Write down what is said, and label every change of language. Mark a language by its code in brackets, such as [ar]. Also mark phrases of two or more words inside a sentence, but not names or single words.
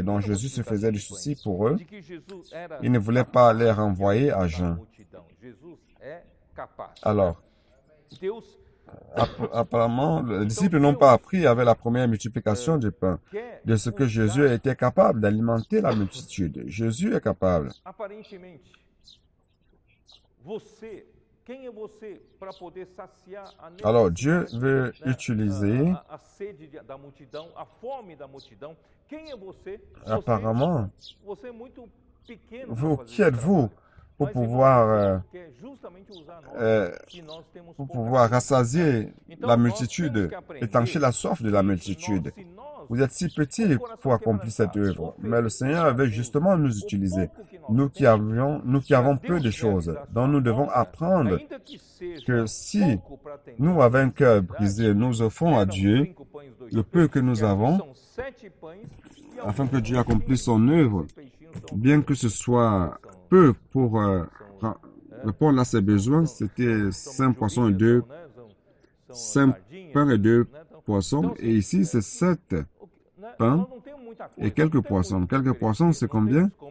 [fr] Donc Jésus se faisait du souci pour eux. Il ne voulait pas les renvoyer à jeun. Alors, apparemment, les disciples n'ont pas appris avec la première multiplication du pain de ce que Jésus était capable d'alimenter la multitude. Jésus est capable. [pt] Aparentemente, quem é você para poder saciar a [fr] Alors, Dieu [pt] necessidade, [fr] veut [pt] né, [fr] utiliser, [pt] a sede da multidão, a fome da multidão? Quem é você? [fr] apparemment, [pt] Você é muito pequeno para [fr] vous, [pt] fazer [fr] qui [pt] esse [fr] êtes-vous [pt] trabalho. [fr] pour [pt] Mas, irmão, [fr] pouvoir, [pt] Deus quer justamente usar nós, que nós temos [fr] pour [pt] pouca [fr] pouvoir [pt] sede. [fr] rassasier [pt] Então, [fr] la [pt] nós [fr] multitude, [pt] temos que aprender [fr] étancher la soif de la [pt] que [fr] multitude? [pt] se nós, [fr] Vous êtes si [pt] com o [fr] petits [pt] coração [fr] pour accomplir cette [pt] quebrantado, [fr] œuvre, mais le [pt] oferecer [fr] Seigneur [pt] a [fr] veut [pt] Deus [fr] justement nous [pt] o [fr] utiliser. [pt] pouco que nós [fr] Nous qui [pt] temos, [fr] avons [pt] para [fr] peu de [pt] Deus [fr] choses, [pt] realizar [fr] dont [pt] sua [fr] nous devons [pt] obra, [fr] apprendre [pt] ainda que seja [fr] que si [pt] pouco para atender [fr] nous, [pt] a [fr] avec un cœur [pt] necessidade, [fr] brisé, nous offrons à [pt] eram [fr] Dieu [pt] 5 pães, 2 [fr] le peu que [pt] peixes, [fr] nous [pt] que aqui [fr] avons, [pt] são 7 pães e [fr] afin que [pt] alguns [fr] Dieu accomplisse son [pt] peixinhos. [fr] œuvre, [pt] Esses peixinhos são [fr] bien que ce soit peu pour répondre à ses besoins, c'était 5 poissons et 2, 5 pains et 2 poissons, et ici c'est 7 pains et quelques poissons. Quelques poissons, c'est combien?